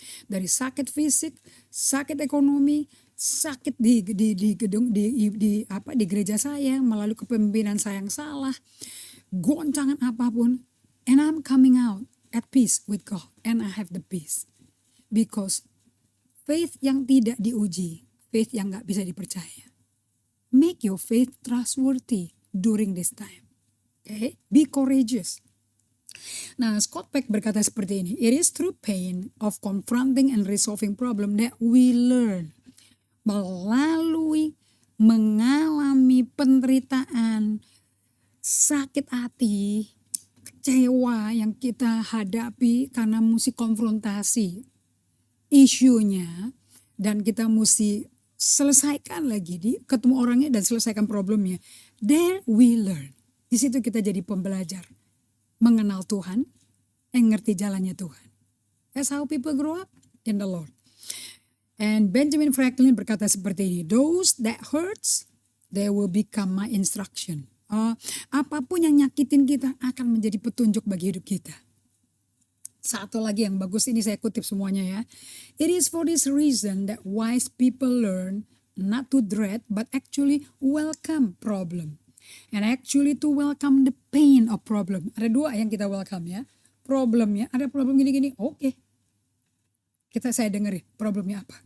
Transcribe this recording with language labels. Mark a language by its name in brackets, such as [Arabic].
[Indonesian] Dari sakit fisik, sakit ekonomi, sakit di gedung di gereja saya, melalui kepemimpinan saya yang salah, goncangan apapun, [English] and I'm coming out at peace with God, and I have the peace. [Indonesian] Because faith yang tidak diuji, faith yang gak bisa dipercaya. [English] Make your faith trustworthy during this time. Okay? Be courageous. [Indonesian] Nah, Scott Peck berkata seperti ini. [English] It is through pain of confronting and resolving problem that we learn. [Indonesian] Melalui mengalami penderitaan, sakit hati, kecewa yang kita hadapi karena mesti konfrontasi isunya, dan kita mesti selesaikan lagi, ketemu orangnya dan selesaikan problemnya. [English] There we learn. [Indonesian] Di situ kita jadi pembelajar, mengenal Tuhan, ngerti jalannya Tuhan. [English] That's how people grow up in the Lord. And Benjamin Franklin [Indonesian] berkata seperti ini, [English] those that hurts, they will become my instruction. [Indonesian] Apapun yang nyakitin kita akan menjadi petunjuk bagi hidup kita. Satu lagi yang bagus, ini saya kutip semuanya ya. [English] It is for this reason that wise people learn not to dread but actually welcome problem. And actually to welcome the pain of problem. [Indonesian] Ada dua yang kita welcome ya. Problemnya, ada problem gini-gini, oke. Saya dengerin problemnya apa.